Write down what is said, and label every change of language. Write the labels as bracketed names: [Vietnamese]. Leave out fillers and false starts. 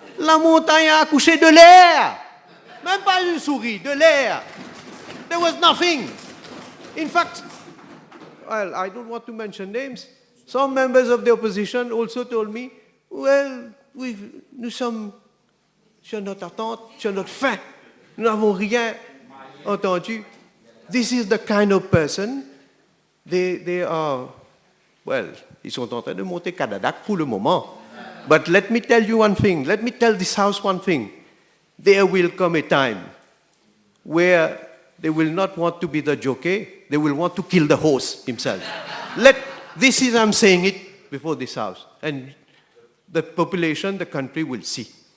[French] La montagne a accouché de l'air. Même pas une souris, de l'air. [English] There was nothing. In fact, well, I don't want to mention names. Some members of the opposition also told me, well, [French] nous sommes sur notre attente, sur notre faim. Nous n'avons rien entendu. [English] This is the kind of person, they are, well, [French] ils sont en train de monter Kadadac pour le moment. [English] But let me tell you one thing, let me tell this house one thing. There will come a time where they will not want to be the jockey, they will want to kill the horse himself. I'm saying it before this house. And the population, the country will see.